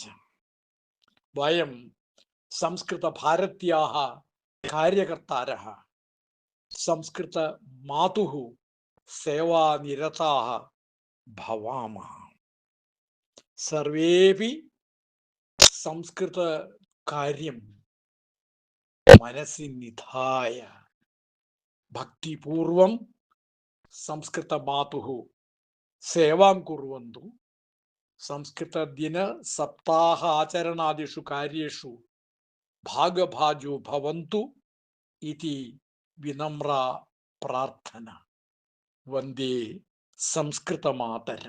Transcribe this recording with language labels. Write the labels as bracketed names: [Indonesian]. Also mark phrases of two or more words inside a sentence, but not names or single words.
[Sanskrit] वयं संस्कृतभारत्याः कार्यकर्तारः संस्कृतमातुः सेवानिरताः भवामः. सर्वेपि संस्कृतकार्यं मनसि निधाय भक्तिपूर्वं संस्कृतमातुः സേവാം കുർവന്തു സംസ്കൃതദിന സപ്താഹ ആചരണാദിഷു കാര്യേഷു ഭാഗഭാജോ ഭവന്തു ഇതി വിനമ്ര പ്രാർത്ഥന. വന്ദേ സംസ്കൃതമാതരം.